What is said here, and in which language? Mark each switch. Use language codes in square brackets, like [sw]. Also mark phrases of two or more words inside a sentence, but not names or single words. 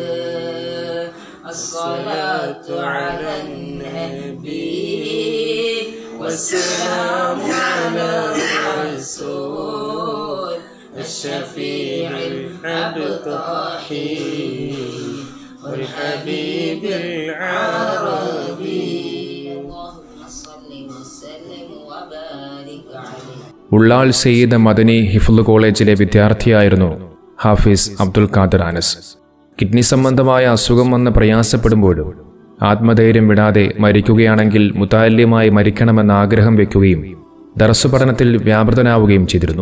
[ar] الصلاة على النبي والسلام على الرسول الشفيع المبتغي والحبيب العربي. [ml] ഉള്ളാൾ സയ്യിദ് മദനി ഹിഫ്ള് കോളേജിലെ വിദ്യാർത്ഥിയായിരുന്നു ഹാഫിസ് അബ്ദുൽ ഖാദർ അനസ്. കിഡ്നി സംബന്ധമായ അസുഖം വന്ന് പ്രയാസപ്പെടുമ്പോഴും ആത്മധൈര്യം വിടാതെ മരിക്കുകയാണെങ്കിൽ മുതഅല്ലിമായി മരിക്കണമെന്ന ആഗ്രഹം വയ്ക്കുകയും ദർസ് പഠനത്തിൽ വ്യാപൃതനാവുകയും ചെയ്തിരുന്നു.